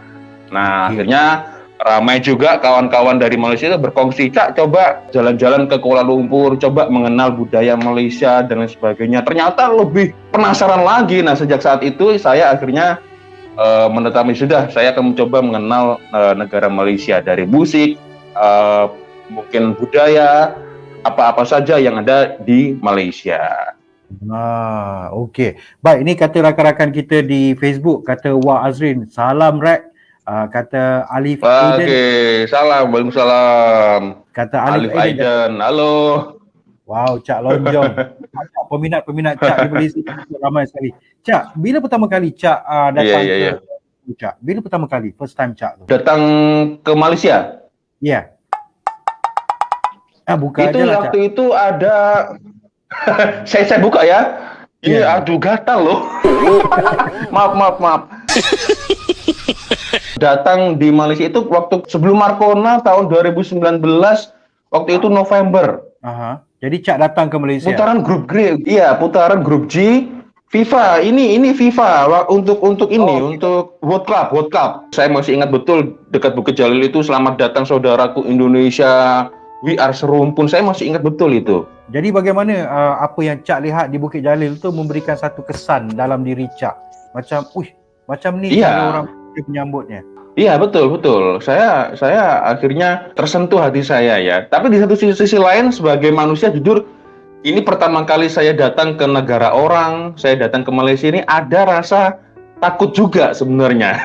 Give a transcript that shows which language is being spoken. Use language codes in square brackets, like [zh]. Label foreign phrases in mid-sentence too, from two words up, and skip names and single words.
[id] Nah, akhirnya ramai juga kawan-kawan dari Malaysia itu berkongsi, Cak, coba jalan-jalan ke Kuala Lumpur, coba mengenal budaya Malaysia dan lain sebagainya. Ternyata lebih penasaran lagi. Nah, sejak saat itu saya akhirnya menetapkan sudah, saya akan mencoba mengenal negara Malaysia dari musik, mungkin budaya, apa-apa saja yang ada di Malaysia. Okey. [ms] Baik, ini kata rakan-rakan kita di Facebook, kata Wah Azrin, salam Rek. Kata Alif Aiden. Okey, salam, waalaikumsalam. Kata Alif Aiden, halo. Wow, Cak lonjong. Peminat Cak di Malaysia ramai sekali. Cak, bila pertama kali Cak datang ke Cak? Bila pertama kali? [en] First time [ms] Cak tu? Datang ke Malaysia? [id] Ya. Buka itu aja lah, waktu Cak. itu ada saya buka ya. Ini aduh gatal loh. maaf. Datang di Malaysia itu waktu sebelum Marcona tahun 2019, waktu itu November. [ms] Jadi Cak datang ke Malaysia. [id] Putaran grup G, iya, putaran grup G FIFA. Ini FIFA untuk World Cup. Saya masih ingat betul dekat Bukit Jalil itu, selamat datang saudaraku Indonesia. [en] We are [id] serumpun. Saya masih ingat betul itu. [ms] Jadi bagaimana apa yang Cak lihat di Bukit Jalil itu memberikan satu kesan dalam diri Cak? Macam ni cara orang menyambutnya. [id] Iya, betul. Saya akhirnya tersentuh hati saya ya. Tapi di satu sisi lain sebagai manusia jujur, ini pertama kali saya datang ke negara orang, saya datang ke Malaysia ini ada rasa takut juga sebenarnya.